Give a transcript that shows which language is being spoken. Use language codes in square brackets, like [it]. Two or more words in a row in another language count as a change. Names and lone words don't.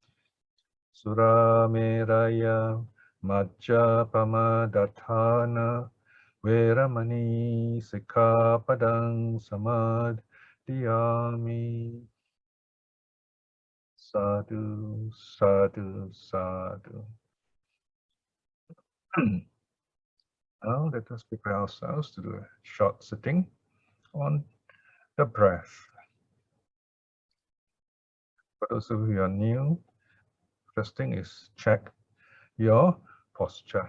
[pi] Surameraya majjapamadatthana veramani sikkhapadang samadhiyami. Sadhu, sadhu, sadhu. [en] Now let us prepare ourselves to do a short sitting on the breath. For those of you who are new, first thing is check your posture.